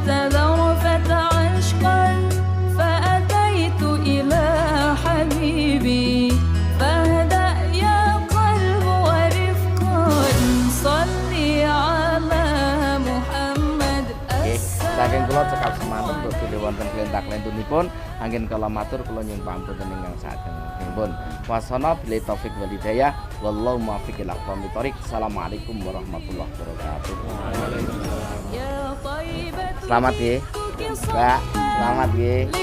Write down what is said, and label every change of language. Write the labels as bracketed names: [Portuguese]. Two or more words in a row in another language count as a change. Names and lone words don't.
[Arabic] ذرفت عشقا فأتيت إلى حبيبي فاهدأ يا قلب ورفقا صلي على محمد. [Javanese] Saking kula cekap semanten kok bilih wonten klentak-klentunipun anggen kala matur kula nyuwun pangapunten ingkang saged. Pun wasana bilih [Arabic] التوفيق والهداية والله الموفق إلى أقوم الطريق. السلام عليكم ورحمة الله وبركاته. [Indonesian] Selamat ya. Mbak, selamat ya.